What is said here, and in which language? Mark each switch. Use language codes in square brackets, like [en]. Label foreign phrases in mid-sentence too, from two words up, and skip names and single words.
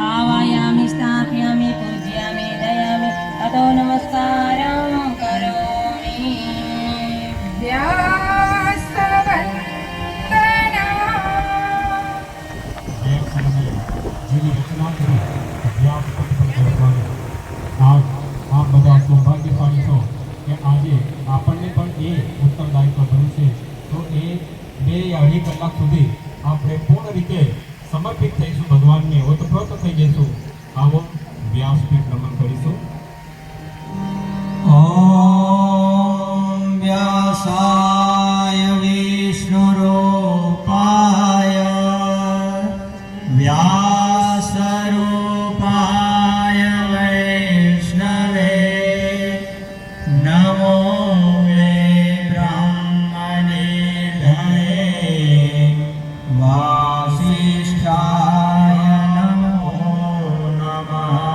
[sa] आवाहयामि स्थापयामि पूजयामि ध्यायामि ततो नमस्कारं करोमि। [gu] જેની રચના કરી વ્યાપક આજ આ બધા સૌભાગ્યશાળી છો કે આજે આપણને પણ એ ઉત્તરદાયિત્વ બન્યું છે, તો એ 2-2.5 કલાક સુધી આપણે પૂર્ણ રીતે સમર્પિત થઈશું ભગવાનને, ઓતપ્રોત થઈ જઈશું। આવો વ્યાસપીઠ નમન કરીશું। [sa] ओम व्यासाय विष्णुरूपाय व्यासरूपाय वैष्णवे नमो वे ब्रह्मनिधये वासिष्ठाय नमो नमः।